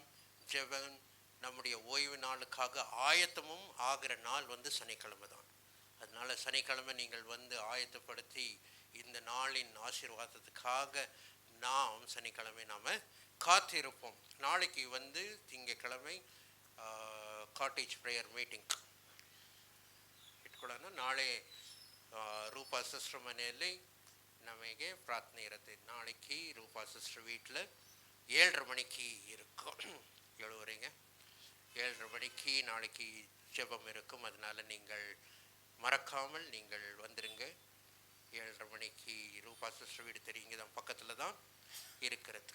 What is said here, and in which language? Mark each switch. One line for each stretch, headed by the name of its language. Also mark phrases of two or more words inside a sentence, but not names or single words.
Tamil: ஜெபம் நம்முடைய ஓய்வு நாளுக்காக ஆயத்தமும் ஆகிற நாள் வந்து சனிக்கிழமை தான். அதனால சனிக்கிழமை நீங்கள் வந்து ஆயத்தப்படுத்தி இந்த நாளின் ஆசீர்வாதத்துக்காக நாம் சனிக்கிழமை நாம் காத்திருப்போம். நாளைக்கு வந்து திங்கக்கிழமை
English: cottage prayer meeting
Tamil: ಇಟ್ಕೊಳ್ಳೋಣ.
Kannada: ನಾಳೆ ರೂಪಾ ಸಿಸ್ಟರ್ ಮನೆಯಲ್ಲಿ ನಮಗೆ ಪ್ರಾರ್ಥನೆ ಇರುತ್ತೆ. ನಾಳೆಗೆ ರೂಪಾ ಸಿಸ್ಟರ್
Tamil: வீட்டில் 7:30 மணிக்கு இருக்கும், 7:30 7:30 மணிக்கு நாளைக்கு ஜெபம் இருக்கும். அதனால் நீங்கள் மறக்காமல் நீங்கள் வந்துடுங்க. 7:30 மணிக்கு ரூபா சிஸ்டர் வீடு தெரியுங்க தான், பக்கத்தில் தான் இருக்கிறது.